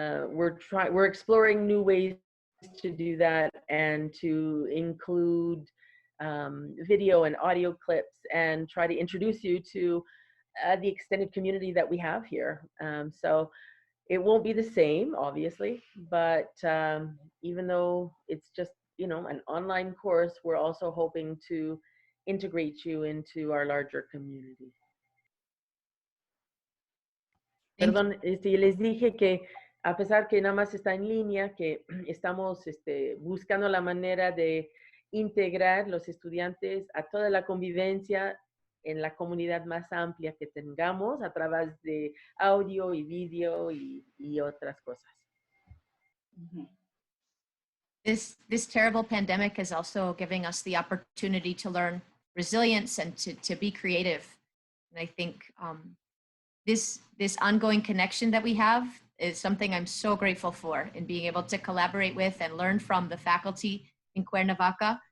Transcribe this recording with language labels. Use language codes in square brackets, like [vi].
[en] We're exploring new ways to do that and to include video and audio clips and try to introduce you to the extended community that we have here. So it won't be the same, obviously, but even though it's just, an online course, we're also hoping to integrate you into our larger community. [es] Perdón, les dije que a pesar que nada más está en línea, que estamos buscando la manera de integrar los estudiantes a toda la convivencia en la comunidad más amplia que tengamos a través de audio y video y otras cosas. [en] This terrible pandemic is also giving us the opportunity to learn resilience and to be creative. And I think this ongoing connection that we have is something I'm so grateful for, in being able to collaborate with and learn from the faculty in Cuernavaca.